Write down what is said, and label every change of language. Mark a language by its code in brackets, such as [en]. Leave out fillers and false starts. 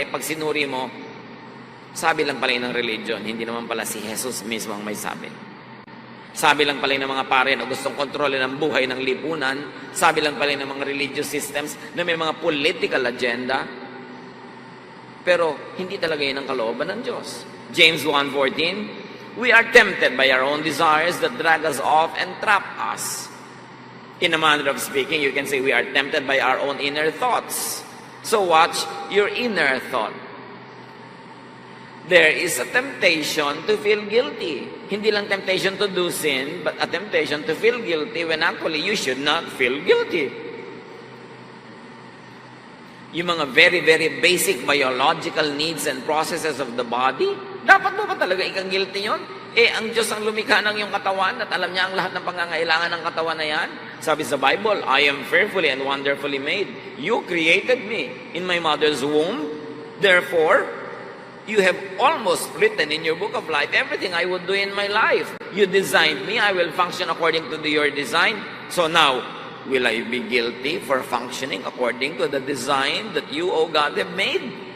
[tl] Pag sinuri mo, sabi lang pala ng religion, hindi naman pala si Jesus mismo ang may sabi. Sabi lang pala ng mga pare na gustong kontrolin ang buhay ng lipunan. Sabi lang pala ng mga religious systems na may mga political agenda. Pero hindi talaga yun ang kalooban ng Diyos. [en] James 1:14, we are tempted by our own desires that drag us off and trap us. In a manner of speaking, you can say we are tempted by our own inner thoughts. So watch your inner thought. There is a temptation to feel guilty. [tl] Hindi lang [en] temptation to do sin, but a temptation to feel guilty when actually you should not feel guilty. Yung mga very, very basic biological needs and processes of the body, [tl] dapat mo ba talaga ikang guilty yun? Ang Diyos ang lumikha ng iyong katawan at alam niya ang lahat ng pangangailangan ng katawan na yan. Sabi sa Bible, [en] I am fearfully and wonderfully made. You created me in my mother's womb. Therefore, you have almost written in your book of life everything I would do in my life. You designed me. I will function according to your design. So now, will I be guilty for functioning according to the design that you, O God, have made?